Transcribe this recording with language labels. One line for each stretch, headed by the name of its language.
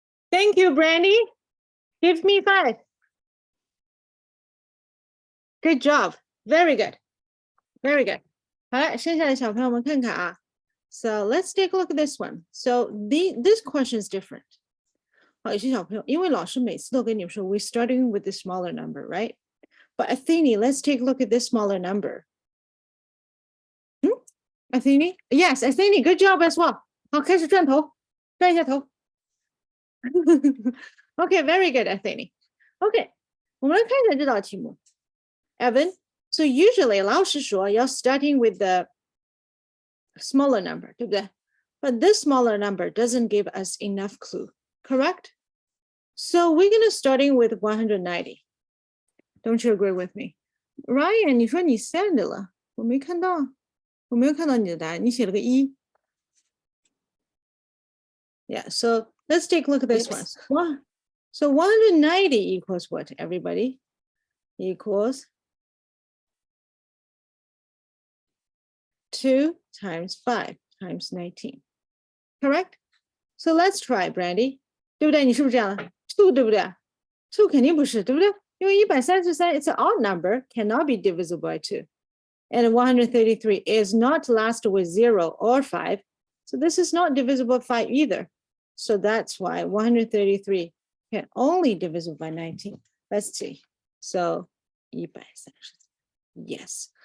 English: Thank you, Brandy. Give me 5. Good job. Very good. Very good.
Chinese: 好了，剩下的小朋友们看看啊。
English: So let's take a look at this one. So this question is different.
Chinese: 好，有些小朋友，因为老师每次都跟你们说
English: we're starting with the smaller number, right? But Athene, let's take a look at this smaller number. Athene? Yes, Athene, good job as well.
Chinese: 好，开始转头，转一下头。
English: Okay, very good, Athene.
Chinese: Okay, 我们来看一下这道题目。
English: Evan, so usually
Chinese: 老师说要
English: starting with the smaller number,
Chinese: 对不对？
English: But this smaller number doesn't give us enough clue, correct? So we're going to starting with 190. Don't you agree with me?
Chinese: Ryan, 你说你 send 了，我没看到，我没有看到你的答案，你写了个1。
English: Yeah, so let's take a look at this one. So 190 equals what, everybody? Equals 2 times 5 times 19. Correct? So let's try, Brandy.
Chinese: 对不对？你是不是这样的 ？2 对不对 ？2 肯定不是，对不对？因为
English: 133 it's an odd number, cannot be divisible by 2. And 133 is not last with 0 or 5. So this is not divisible by 5 either. So that's why 133 can only divisible by 19. Let's see. So 133. Yes.